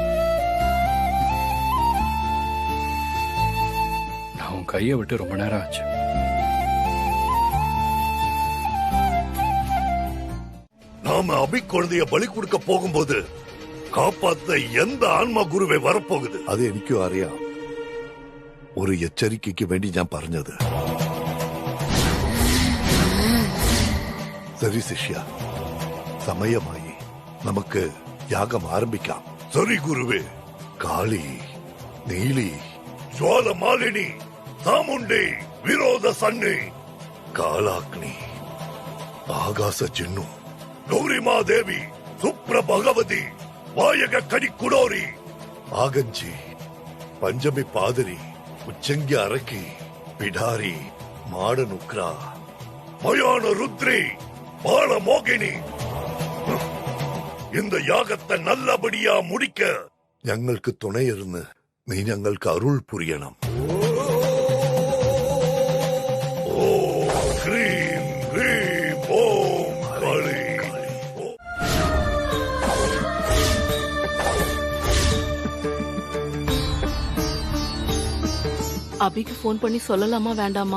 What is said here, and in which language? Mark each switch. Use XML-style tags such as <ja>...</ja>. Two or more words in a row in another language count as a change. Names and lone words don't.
<ta>நான் உன் கையை விட்டு ரொம்ப நேரம் ஆச்சு. நாம அபி குழந்தைய பலி கொடுக்க போகும்போது காப்பாத்த எந்த ஆன்மா குருவை வரப்போகுது?</ta> <ml>അത് എനിക്കും അറിയാം. ഒരു എച്ചരിക്കയ്ക്ക് വേണ്ടി ഞാൻ പറഞ്ഞത്. ശരി ശിഷ്യ, സമയമായി. നമുക്ക് യാഗം ആരംഭിക്കാം.</ml> <ta>சரி குருவே.</ta> <ml>കാളി, നീലി,</ml> <ta>ஜுவால மாலினி, சாமுண்டி, விரோத சன்னி,</ta> <ml>കാളാഗ്നി, ആകാശ ജിന്നു,</ml> <ta>கௌரிமா தேவி, சுப்ர பகவதி, வாயக கடி குடோரி,</ta> <ml>ആഗഞ്ചി, പഞ്ചമി പാതിരി, ഉച്ചങ്കി അറക്കി, പിടാരി, മാടനുക്ര,</ml> <ta>மயான ருத்ரி, பால மோகினி. இந்த யாகத்தை நல்லபடியா முடிக்க</ta> <ml>ഞങ്ങൾക്ക് തുണയിരുന്ന് നീ ഞങ്ങൾക്ക് അരുൾ പുരിയണം.</ml> <ta>ஓம் ஹ்ரீம் ஹ்ரீம் ஓம் காளி. அபிக்கு போன் பண்ணி சொல்லலாமா வேண்டாமா?</ta>